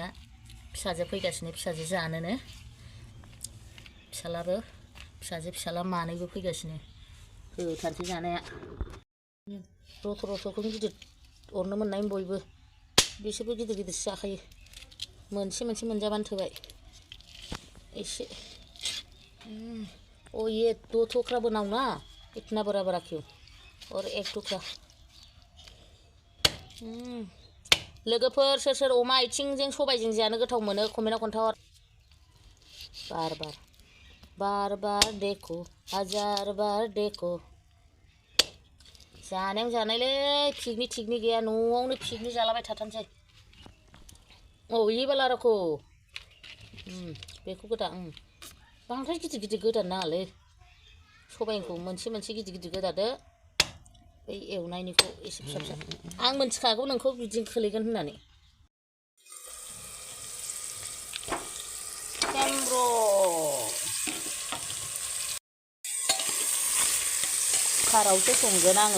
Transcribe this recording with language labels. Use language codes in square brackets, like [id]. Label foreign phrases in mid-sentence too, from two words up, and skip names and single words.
[brx] फिसाजो फैगासिनो, फिसाजो जानोनो। फिसाला मानैबो फैगासिनो। होथारसै जानाया। रथ'-रथ'खौनो गिदिर अरनो मोननाय बयबो। बिसोरबो गिदिर-गिदिरसो जाखायो। मोनसे मोनजाबानो थोबाय। [hi] ऐसे ये 2 टुकड़ा बनाऊँ ना, इतना बड़ा क्यों, और 1 टुकड़ा। [brx] लोगोफोर सोर अमा आइथिंजों सबायजों जानो गोथाव मोनो कमेन्टआव खोन्थाहर। [hi] बार देखो, हजार बार देखो। [brx] जानायाव जानायलै, पिकनिक गैया, न'आवनो पिकनिक जालाबाय थाथारसै। [hi] ये वाला रखो। [brx] बेखौ गोदा। बांद्राय गिदिर गोदानो नाङालै। सबायखौ मोनसे गिदिर गोदादो। बै एवनायनिखौ एसे फिसा। आं मिन्थिखागौ नोंखौ बिदिनो खोलैगोन होननानै। कुकारावसो संगोन आङो।